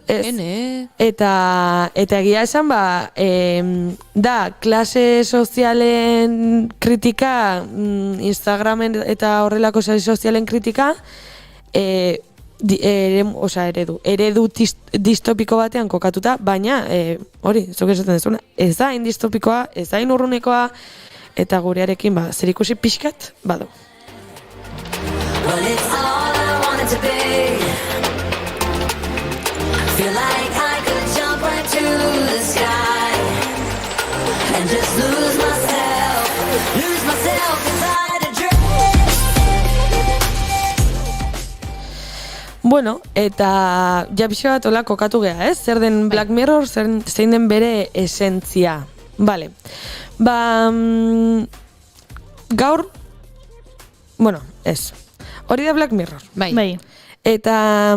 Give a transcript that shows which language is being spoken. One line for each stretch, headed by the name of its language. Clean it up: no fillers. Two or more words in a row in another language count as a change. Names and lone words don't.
Basque: Eta egia esan, da, klase sozialen kritika, Instagramen eta horrelako sare sozialen kritika, eredu distopiko batean kokatuta, baina, hori, zuk esaten dezuna, ez da hain distopikoa, ez da hain urrunekoa, eta gurearekin, zerikusi pixkat, badu.
English: Feel like I could jump right to the sky and just lose myself inside a dream.
Basque: Eta pixo bat hola kokatu geha, ez? Zer den Black Mirror, zein den bere esentzia. Vale. Gaur, ez. Hori da Black Mirror. Bai. Eta...